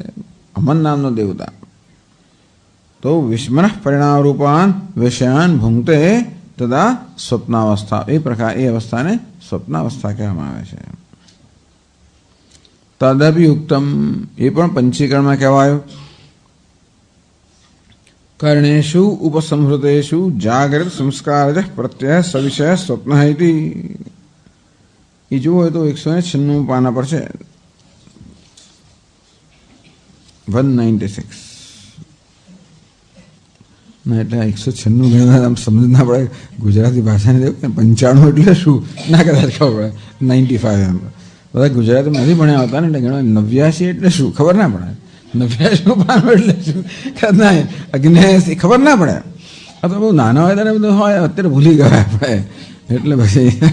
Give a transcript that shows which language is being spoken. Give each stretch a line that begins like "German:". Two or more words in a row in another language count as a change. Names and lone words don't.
Gujarati: મન નામનો દેવતા તો
Sanskrit: મનઃ પરિણામ રૂપાન વિષયાન ભૂંગતે
Gujarati: તથા સ્વપ્નાવસ્થા, એ પ્રકાર એ અવસ્થાને સ્વપ્નાવસ્થા કહેવામાં આવે છે. તદભિયુક્તમ એ પણ પંચીકરણમાં કહેવાયું.
Sanskrit: कर्णेषु उपसंहृतेषु जागृत संस्कारज प्रत्यय सविषय स्वप्न इति।
Hindi: ये जो है तो 196 पाना पर
Gujarati: છે 196 ના એટલે 196 ગણવા આમ સમજ ના પડે ગુજરાતી ભાષાને દેવું 95 એટલે શું ના કદાચ ખબર પડે 95 એમ બધા ગુજરાતીમાં નથી ભણ્યા હોતા ને એટલે ગણવા 89 એટલે શું ખબર ના પડે 89 પાનું એટલે શું ના 79 ખબર ના પડે આ તો બહુ નાના હોય ત્યારે બધું હોય અત્યારે ભૂલી ગયા આપણે એટલે પછી